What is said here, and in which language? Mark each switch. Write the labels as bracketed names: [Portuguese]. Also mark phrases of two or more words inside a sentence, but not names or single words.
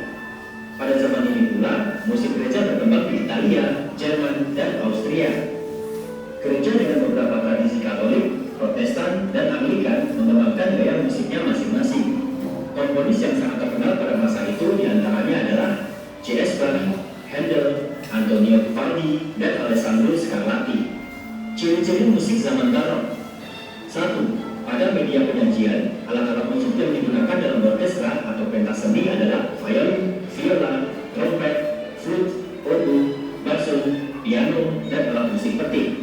[Indonesian] Pada zaman ini pula, musik gereja berkembang di Italia, Jerman, dan Austria. Gereja dengan beberapa tradisi Katolik, Protestan, dan Anglikan mengembangkan gaya musiknya masing-masing. Komponis yang sangat terkenal pada masa itu diantaranya adalah C.S. Bach, Handel, Antonio Vivaldi, dan Alessandro Scarlatti. Ciri-ciri musik zaman barok: 1. Pada media penyajian, alat-alat musik yang digunakan dalam orkestra atau pentas seni adalah violin, viola, trompet, flute, oboe, basso, piano, dan alat musik petik.